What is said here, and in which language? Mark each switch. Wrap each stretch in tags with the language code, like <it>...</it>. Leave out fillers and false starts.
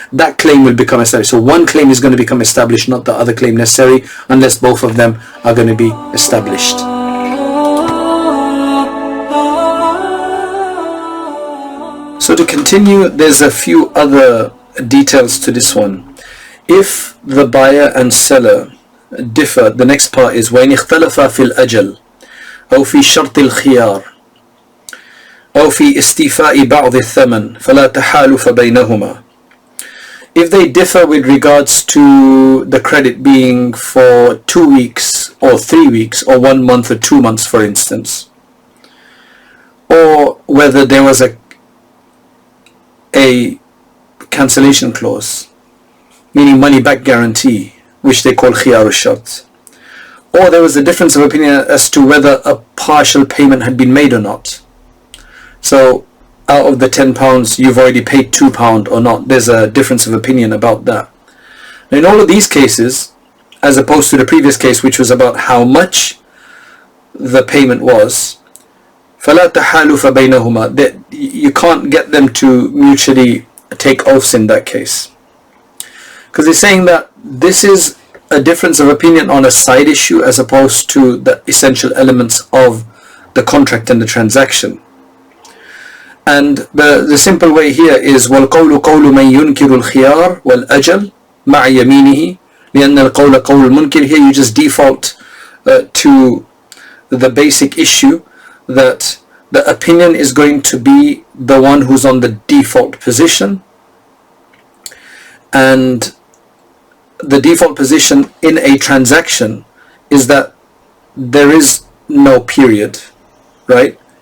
<en>That claim will become established. So one claim is going to become established, not the other claim necessarily, unless both of them are going to be established. So to continue, there's a few other details to this one.</en> <ar>If the buyer and seller differ, the next part is وَإِنِ اخْتَلَفَا فِي الْأَجَلِ أو في شرط الخيار أو في استيفاء بعض الثمن فلا تحالف بينهما.</ar> <en>If they differ with regards to the credit being for 2 weeks or 3 weeks or 1 month or 2 months, for instance, or whether there was a cancellation clause, meaning money back guarantee, which they call khiyar al-shart, or there was a difference of opinion as to whether a partial payment had been made or not. So out of the £10 you've already paid £2 or not. There's a difference of opinion about that. Now, in all of these cases, as opposed to the previous case, which was about how much the payment was, فَلَا تَحَالُفَ بَيْنَهُمَا, that you can't get them to mutually take oaths in that case, because they're saying that this is a difference of opinion on a side issue as opposed to the essential elements of the contract and the transaction.</en> <ar>And the simple way here is وَالْقَوْلُ قَوْلُ مَنْ يُنْكِرُ الْخِيَارِ وَالْأَجَلِ مَعَ يَمِينِهِ لِأَنَّ الْقَوْلَ قَوْلُ الْمُنْكِرِ.</ar> <en>Here you just default to the basic issue that the opinion is going to be the one who's on the default position, and the default position in a transaction is that there is no period, right?</en>